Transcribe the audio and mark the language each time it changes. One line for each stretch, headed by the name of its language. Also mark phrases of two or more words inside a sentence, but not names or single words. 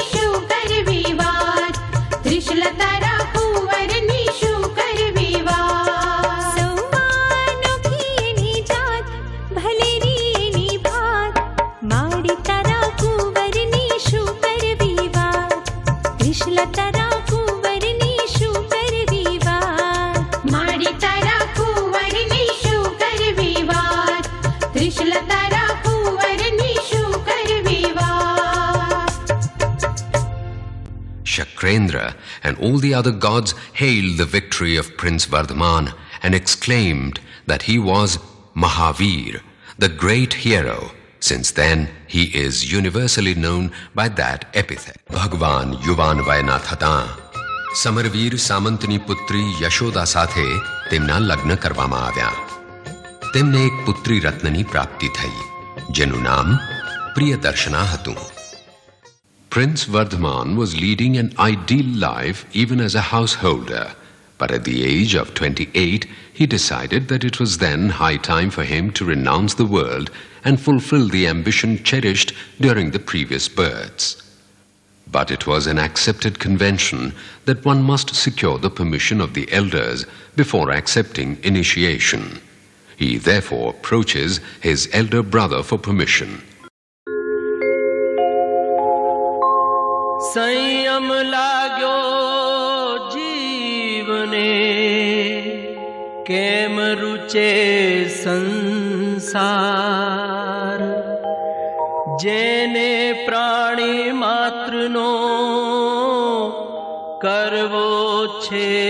Gujarati: શું કરવી વાત ત્રિશલ તારા કુંવરની શું કરવી વાત સૌવાનોખી એની જાત ભલેરી એની ભાત માડી તારા કુંવરની શું કરવી વાત ત્રિશલ તારા કુંવરની શું કરવી વાત માડી તારા કુંવરની શું કરવી વાત ત્રિશલ તારા કુંવરની શું કરવી વાત
English: Shakrendra and all the other gods hailed the victory of Prince Vardhaman and exclaimed that he was Mahavir, the great hero. Since then, he is universally known by that epithet.
Gujarati: Bhagwan યુવાન વયના થતાં સમરવીર સામંતની પુત્રી યશોદા સાથે તેમના લગ્ન કરવામાં આવ્યા. તેમને એક પુત્રી રત્નની પ્રાપ્તિ થઈ જેનું નામ પ્રિયદર્શના હતું.
English: Prince Vardhaman was leading an ideal life even as a householder, but at the age of 28, he decided that it was then high time for him to renounce the world and fulfill the ambition cherished during the previous births. But it was an accepted convention that one must secure the permission of the elders before accepting initiation. He therefore approaches his elder brother for permission.
Gujarati: સંયમ લાગ્યો જીવને કેમ રૂચે સંસાર જેને પ્રાણી માત્રનો કરવો છે